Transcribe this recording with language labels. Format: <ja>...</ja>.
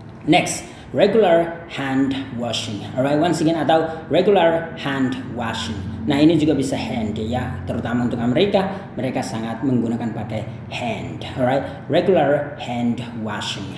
<en>Next, regular hand washing. Alright, once again, atau regular hand washing.</en> <id>Nah, ini juga bisa hand ya, terutama untuk Amerika, mereka sangat menggunakan pakai hand.</id> <en>Alright, regular hand washing.</en>